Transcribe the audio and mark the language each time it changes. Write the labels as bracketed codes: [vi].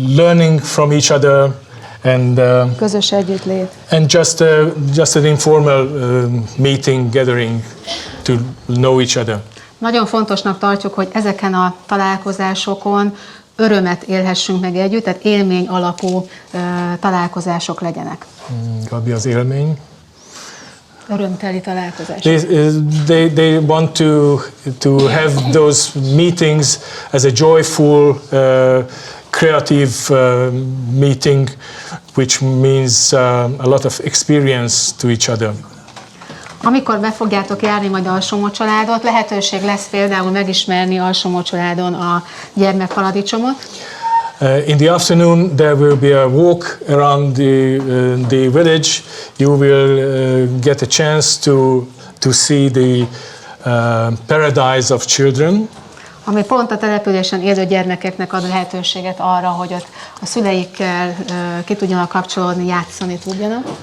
[en] learning from each other, and [hu] közös együttlét. [en] And just an informal meeting, gathering to know each other. [hu] Nagyon fontosnak tartjuk, hogy ezeken a találkozásokon örömet élhessünk meg együtt, tehát élmény alapú találkozások legyenek. Gabi, az élmény? Örömteli találkozás. [en] They want to have those meetings as a joyful, creative meeting, which means a lot of experience to each other. [hu] Amikor be fogjátok járni majd Alsómocsoládot, lehetőség lesz például megismerni Alsómocsoládon a gyermekparadicsomot. [en] In the afternoon there will be a walk around the village. You will get a chance to see the paradise of children. [hu] Ami pont a településen élő gyermekeknek ad lehetőséget arra, hogy ott a szüleikkel ki tudjanak kapcsolódni, játszani tudjanak.